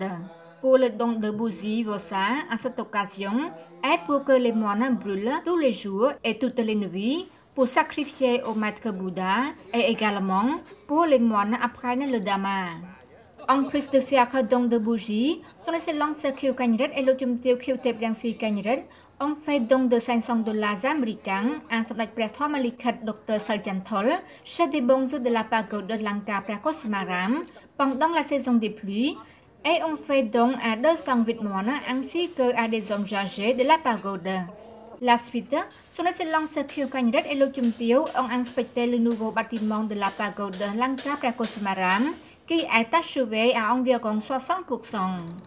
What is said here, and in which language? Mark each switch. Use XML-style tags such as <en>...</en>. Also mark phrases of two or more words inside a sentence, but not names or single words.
<fr>Pour le don de bougies Vosa à cette occasion est pour que les moines brûlent tous les jours et toutes les nuits pour sacrifier au maître Bouddha et également pour les moines apprennent le Dhamma. En plus de faire don de bougies, son Excellence Khieu Quanh Rat et le Juntio Khieu-Tep Rangsi Quanh Rat ont fait don de $500 américains à Samdech ព្រះធម្មលិខិត Dr Sarjan Thol chez des bonzes de la pagode de Lanka Prakosmaram pendant la saison des pluies et ont fait don à 208 moines ainsi qu'à des hommes âgés de la pagode. La suite, son Excellence Khieu Quanh Rat et le Juntio ont inspecté le nouveau bâtiment de la pagode de Lanka Prakosmaram qui est achevé à environ 60%.</fr>